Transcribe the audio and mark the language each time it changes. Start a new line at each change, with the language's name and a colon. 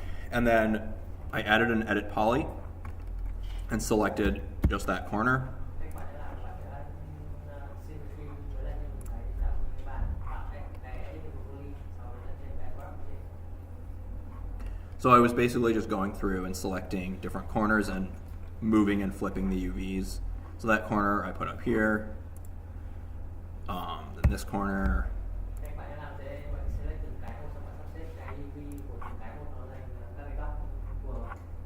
English: And then I added an edit poly and selected just that corner.
Vietnamese: Cái khoản này là bạn sẽ symmetry với lại mình thấy là các bạn cái edit poly sau đó là trên cái graph trên.
English: So I was basically just going through and selecting different corners and moving and flipping the UVs. So that corner I put up here, then this corner.
Vietnamese: Các bạn sẽ làm thế, bạn select từng cái một, xong bạn sắp xếp cái UV của từng cái một nó thành các cái góc phù hợp.